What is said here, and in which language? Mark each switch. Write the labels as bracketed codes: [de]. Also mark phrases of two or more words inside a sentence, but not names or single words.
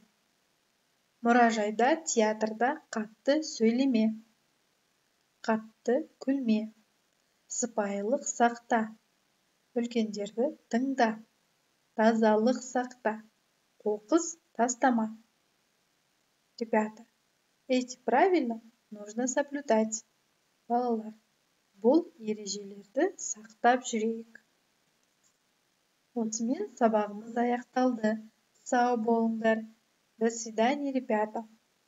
[kk] Мұражайда, театрда қатты сөйлеме. Қатты күлме. Сыпайылық сақта. Үлкендерді тыңда. Тазалық сақта. Қоқыс тастама. [ru] Ребята, эти правила нужно соблюдать. [kk] Балалар, бұл ережелерді сақтап жүрейік. Осымен сабағымыз аяқталды. Сау болыңдар. [ru] До свидания, ребята.